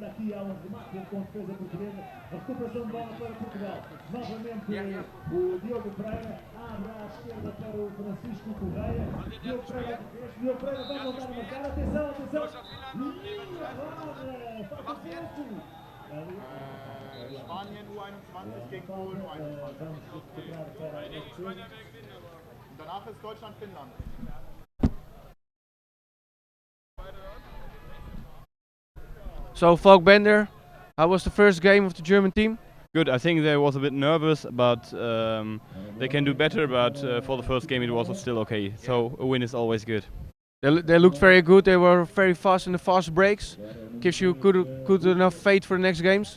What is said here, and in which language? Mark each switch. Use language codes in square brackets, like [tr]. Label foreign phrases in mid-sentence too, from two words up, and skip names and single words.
[pt] Aqui há um remate com defesa portuguesa. A recuperação de bola para Portugal. Novamente o Diogo Pereira abre à esquerda para o Francisco Correia. Diogo Pereira vai voltar a marcar. Atenção, atenção. E agora falta tempo. [de] Spanien U21 gegen Polen U21. Danach ist Deutschland Finnland. So, Falk Bender, [en] how was the first game of the German team? Good. I think they was a bit nervous, but they can do better. But for the first game, it was still okay. So a win is always good. They looked very good. They were very fast in the fast breaks. Gives you good enough faith for the next games.